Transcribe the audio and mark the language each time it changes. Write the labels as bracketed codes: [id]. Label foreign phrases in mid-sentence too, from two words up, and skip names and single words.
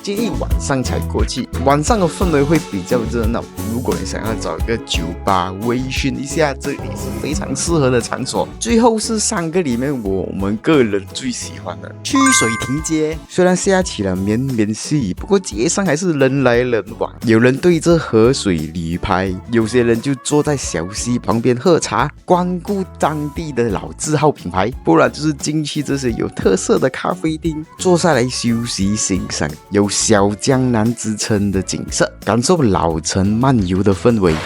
[zh] 建議晚上才過去，晚上的氛圍會比較熱鬧。如果你想要找一個酒吧微醺一下，這裡是非常適合的場所。最後是3個裡面我們個人最喜歡的曲水亭街。雖然下起了綿綿細雨，不過街上還是人來人往，有人對着河水旅拍，有些人就坐在小溪旁邊喝茶，光顧當地的老字號品牌，不然就是進去這些有特色的咖啡廳，坐下來休息欣賞有小江南之稱的景色，感受老城漫遊的氛圍。